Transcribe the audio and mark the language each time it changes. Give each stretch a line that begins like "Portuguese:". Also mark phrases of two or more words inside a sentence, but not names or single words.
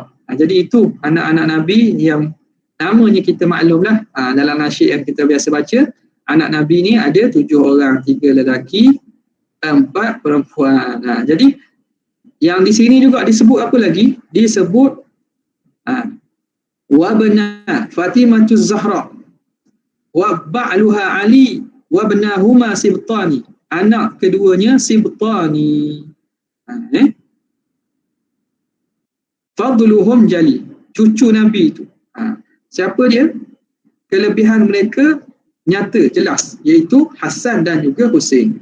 Malay: Jadi itu anak-anak Nabi yang namanya kita maklumlah, dalam nasyid yang kita biasa baca, anak Nabi ni ada 7 orang, 3 lelaki, 4 perempuan. Jadi yang di sini juga disebut apa lagi? Disebut
Arabic: وابنة فاطمة الزهراء وبعلها علي وابناهما سبطان.
Malay: Anak keduanya Sibtani.
Arabic: فضلهم جلي,
Malay: cucu Nabi itu. Siapa dia? Kelebihan mereka nyata, jelas, iaitu Hasan dan juga Husain.